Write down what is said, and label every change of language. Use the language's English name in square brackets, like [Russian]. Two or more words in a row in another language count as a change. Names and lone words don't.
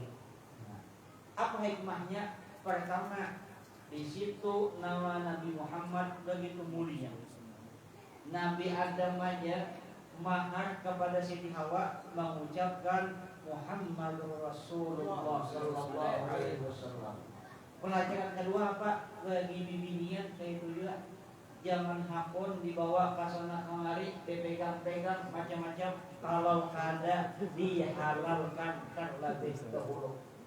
[Indonesian] Nah, apa hikmahnya? Pertama, di situ nama Nabi Muhammad begitu mulia. Nabi Adam aja mahar kepada Siti Hawa mengucapkan [Arabic] محمد رسول الله صلى الله عليه وسلم. [Indonesian] Pelajaran kedua apa? [Banjar] Bagi bibinian kayak itu juga. Jangan hakun dibawa ke sana kemari, dipegang-pegang macam-macam. Kalau kada dihalalkan kan lebih dahulu.